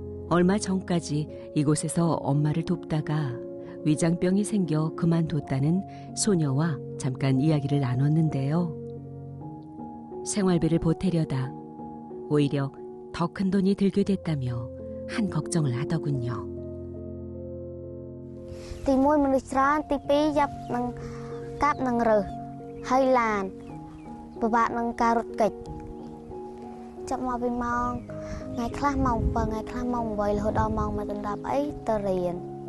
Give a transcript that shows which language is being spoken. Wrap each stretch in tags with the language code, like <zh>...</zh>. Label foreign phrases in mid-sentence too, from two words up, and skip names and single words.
<ko>얼마 전까지 이곳에서 엄마를 돕다가 위장병이 생겨 그만뒀다는 소녀와 잠깐 이야기를 나눴는데요. 생활비를 보태려다 오히려 더 큰 돈이 들게 됐다며 한 걱정을 하더군요.</ko> <km>ទី1មនុស្សច្រើនទី2យ៉ាប់នឹងកាប់នឹងរើសហើយឡានពិបាកនឹងការរត់គេចចាប់មកពីម៉ោងថ្ងៃខ្លះម៉ោង7ថ្ងៃខ្លះម៉ោង8រហូតដល់ម៉ោង1កណ្ដាប់អីទៅរៀន</km>